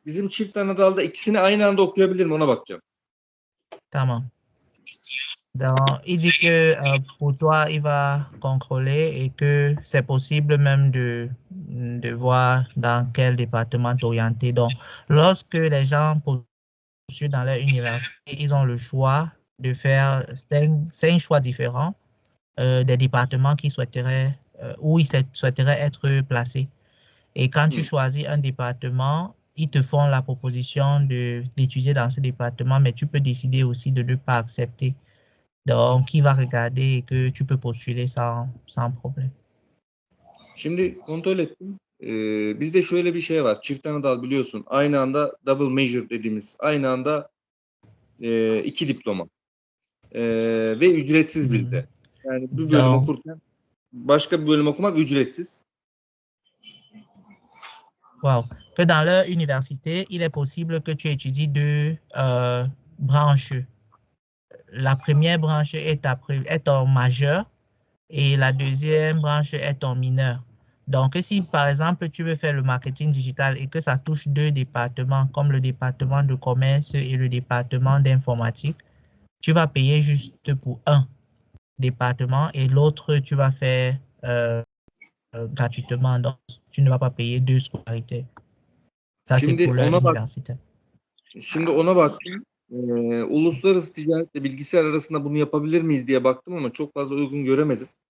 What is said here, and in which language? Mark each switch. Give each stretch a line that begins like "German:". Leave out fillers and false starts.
Turkish: Bizim çift ana dalda ikisini aynı anda okuyabilir mi? Ona bakacağım. Tamam.
French: Donc, il dit que pour toi, il va contrôler et que c'est possible même de voir dans quel département t'orienter. Donc, lorsque les gens poursuivent dans leur université, ils ont le choix de faire 5 choix différents des départements qu'ils souhaiteraient, où ils souhaiteraient être placés. Et quand tu choisis un département, ils te font la proposition d'étudier dans ce département, mais tu peux décider aussi de ne pas accepter. Donc, il va regarder que tu peux postuler sans problème.
Turkish: Şimdi kontrol ettim. Bizde şöyle bir şey var. Çift ana dal biliyorsun. Aynı anda double major dediğimiz aynı anda 2 diploma. Ve ücretsiz bizde. Yani bir bölüm okurken başka bir bölüm okumak ücretsiz. Wow.
French: Que dans leur université, il est possible que tu étudies deux branches. La première branche est ton majeur et la deuxième branche est ton mineur. Donc, si par exemple, tu veux faire le marketing digital et que ça touche deux départements, comme le département de commerce et le département d'informatique, tu vas payer juste pour un département et l'autre, tu vas faire gratuitement. Donc, tu ne vas pas payer deux scolarités. Ça, c'est pour leur université.
Turkish: Şimdi ona baktım. Uluslararası ticaretle bilgisayar arasında bunu yapabilir miyiz diye baktım ama çok fazla uygun göremedim.